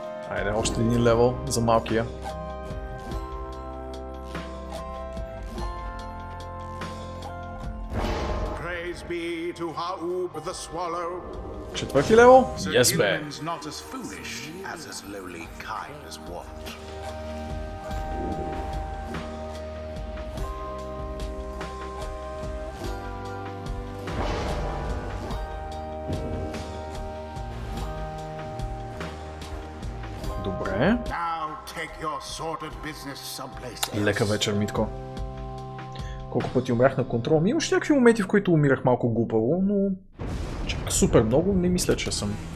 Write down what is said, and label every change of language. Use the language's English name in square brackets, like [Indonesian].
[Bulgarian] Айде, още един левел за малкия. [English] Praise be to Ha'ub the Swallow. [Bulgarian] Четвърти левел? [English] Yes, [Bulgarian] бе. [English] Gilman's not as foolish as lowly kind as want. [Bulgarian] Добре. [English] Now take your sordid business someplace else. [Bulgarian] Лека вечер, Митко. Колко пъти умрях на контрол? Имаш някакви моменти, в които умирах малко глупаво, но чак супер много не мисля, че съм.